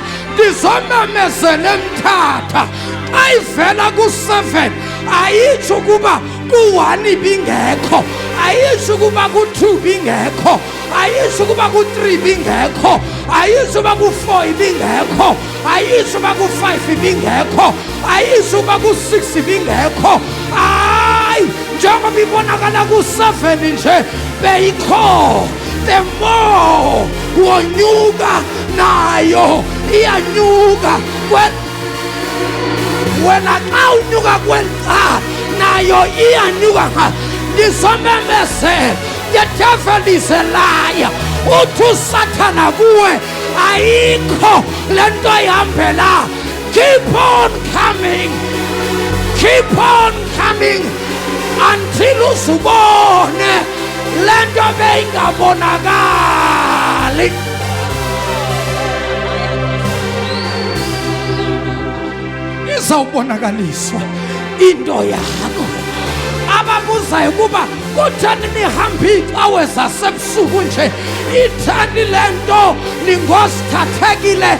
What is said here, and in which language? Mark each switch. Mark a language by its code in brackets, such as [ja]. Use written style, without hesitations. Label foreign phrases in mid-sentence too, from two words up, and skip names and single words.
[xh] Ndizomemezela emthatha xa ivela ku-7 ayitsho ukuba ku-1 ibingekho, ayitsho ukuba ku-2 ibingekho, ayitsho ukuba ku-3 ibingekho, ayitsho ukuba ku-4 ibingekho, ayitsho ukuba ku-5 ibingekho, ayitsho ukuba ku-6 ibingekho. Hayi, njengoba ibonakala ku-7 nje beyikho. [en] The more [xh] wonyuka nayo iyanyuka. Wena xa unyuka kwenta nayo iyanyuka. Ndizomemezela, [en] the devil is a liar. [xh] Uthi uSathana kuwe ayikho le nto ihambela. [en] Keep on coming, keep on coming until [xh] uzubone le nto beyingabonakali. Izawubonakaliswa into yakho. Ababuzayo kuba kutheni nihambe iicawe zasebusuku nje, itheni le nto ningozithathekile.